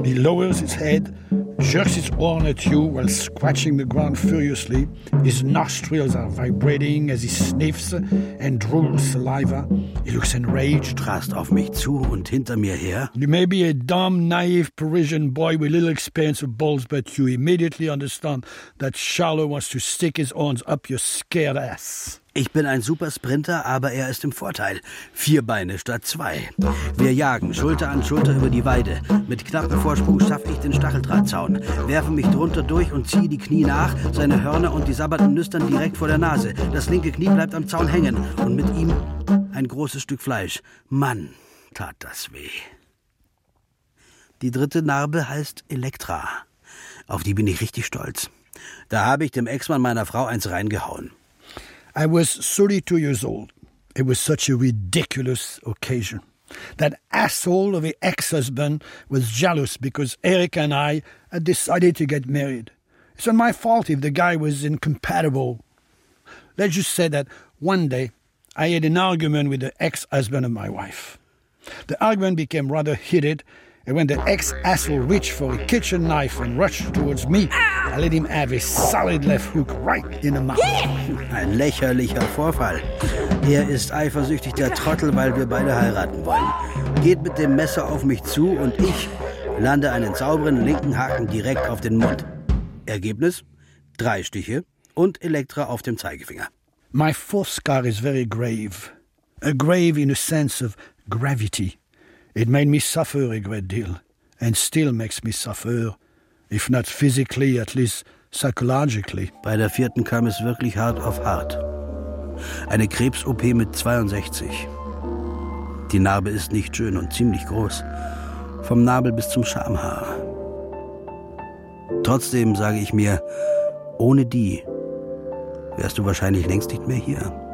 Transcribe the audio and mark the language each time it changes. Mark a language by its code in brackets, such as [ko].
[en] He lowers his head, jerks his horn at you while scratching the ground furiously. His nostrils are vibrating as he sniffs and drools saliva. He looks enraged. [de] Rast auf mich zu und hinter mir her. [en] You may be a dumb, naive Parisian boy with little experience of bulls, but you immediately understand that Charlot wants to stick his horns up your scared ass. [de] Ich bin ein Supersprinter, aber er ist im Vorteil. Vier Beine statt zwei. Wir jagen Schulter an Schulter über die Weide. Mit knappem Vorsprung schaffe ich den Stacheldrahtzaun. Werfe mich drunter durch und ziehe die Knie nach. Seine Hörner und die sabbernden Nüstern direkt vor der Nase. Das linke Knie bleibt am Zaun hängen. Und mit ihm ein großes Stück Fleisch. Mann, tat das weh. Die dritte Narbe heißt Elektra. Auf die bin ich richtig stolz. Da habe ich dem Ex-Mann meiner Frau eins reingehauen. [en] I was 32 years old. It was such a ridiculous occasion. That asshole of the ex-husband was jealous because Eric and I had decided to get married. It's not my fault if the guy was incompatible. Let's just say that one day I had an argument with the ex-husband of my wife. The argument became rather heated. And when the ex-asshole reached for a kitchen knife and rushed towards me, I let him have a solid left hook right in the mouth. [de] Ein lächerlicher Vorfall. Er ist eifersüchtig, der Trottel, weil wir beide heiraten wollen. Geht mit dem Messer auf mich zu und ich lande einen sauberen linken Haken direkt auf den Mund. Ergebnis? Drei Stiche und Elektra auf dem Zeigefinger. [en] My fourth scar is very grave. A grave in a sense of gravity. It made me suffer a great deal, and still makes me suffer, if not physically, at least psychologically. [de] Bei der vierten kam es wirklich hart auf hart. Eine Krebs-OP mit 62. Die Narbe ist nicht schön und ziemlich groß, vom Nabel bis zum Schamhaar. Trotzdem sage ich mir, ohne die wärst du wahrscheinlich längst nicht mehr hier.